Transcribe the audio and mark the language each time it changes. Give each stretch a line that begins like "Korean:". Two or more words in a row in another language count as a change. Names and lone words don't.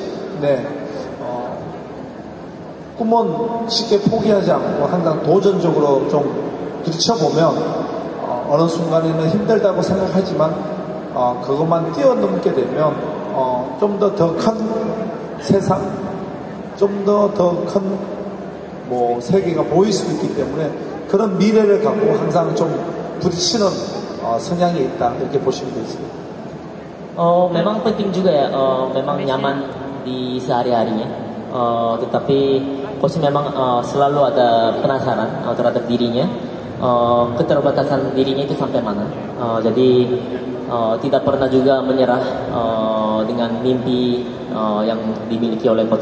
Korean: 꿈은 쉽게 포기하지 않고 항상 도전적으로 좀 부딪혀보면 어느 순간에는 힘들다고 생각하지만 그것만 뛰어넘게 되면 좀 더 큰 세상, 좀 더 큰 뭐 세계가 보일 수 있기 때문에 그런 미래를 갖고 항상 좀 부딪히는 성향이 있다, 이렇게 보시면 되겠습니다.
Indonesian: Memang penting juga ya, memang nyaman di sehari-harinya, tetapi coach memang selalu ada penasaran terhadap dirinya, keterbatasan dirinya itu sampai mana. Jadi tidak pernah juga menyerah dengan mimpi yang dimiliki oleh coach.